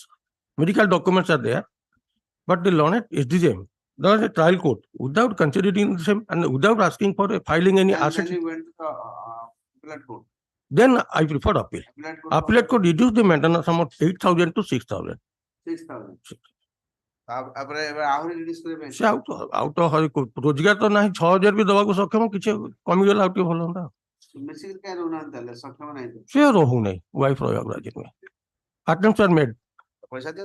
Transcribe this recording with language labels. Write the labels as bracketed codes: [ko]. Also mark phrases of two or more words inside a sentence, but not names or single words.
[en] Medical documents are there, but the Learned SDGM, there was a trial court, without considering the same and without asking for filing any assets. Then he went to the appellate court. Then I preferred appeal. Appellate court reduced the maintenance sum of 8,000 to 6,000. 6,000. [or] ଆହୁରି ରିଲିଜ କରିବା ପାଇଁ ସେ ଆଉ ତ ରୋଜଗାର ତ ନାହିଁ 6,000 ବି ଦବାକୁ ସକ୍ଷମ କିଛି କମିଗଲା ଆଉ ଟିକେ ଭଲ ହୁଅନ୍ତା ମିଶିକି କାଇଁ ରହୁନାହାନ୍ତି ତାହେଲେ ସକ୍ଷମ ନାହିଁ ସେ ରହୁନାହିଁ ୱାଇଫ ରହିବାକୁ ରାଜି ନୁହେଁ [en] attempts are made [or] ପଇସା ଦିଅନ୍ତୁ